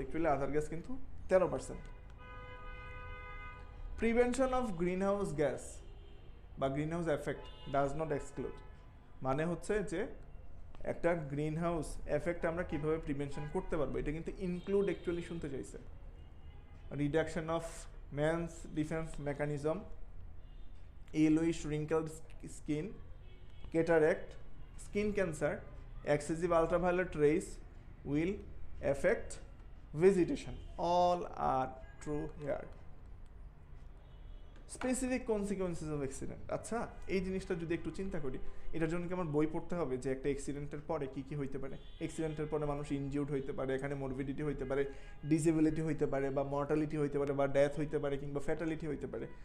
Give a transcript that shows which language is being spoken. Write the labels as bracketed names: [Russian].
[Bangla] Actually আদার gas কিন্তু 13%। [English] prevention of green house gas বা green house effect does not exclude, [Bangla] মানে হচ্ছে যে একটা গ্রিন হাউস এফেক্ট আমরা কিভাবে প্রিভেনশন করতে পারবো, এটা কিন্তু ইনক্লুড অ্যাকচুয়ালি শুনতে চাইছে। [English] Reduction of man's defence mechanism, yellowish wrinkled skin, cataract, skin cancer, excessive ultraviolet rays will affect vegetation. All are true here. Specific consequences of accident. [Bangla] আচ্ছা, এই জিনিসটা যদি একটু চিন্তা করি, এটার জন্য কি আমার বই পড়তে হবে যে একটা অ্যাক্সিডেন্টের পরে কী কী হইতে পারে? অ্যাক্সিডেন্টের পরে মানুষ ইনজিউর্ড হইতে পারে, এখানে মরবিডিটি হইতে পারে, ডিসেবিলিটি হইতে পারে, বা মর্টালিটি হইতে পারে, বা ডেথ হইতে পারে, কিংবা ফ্যাটালিটি হইতে পারে।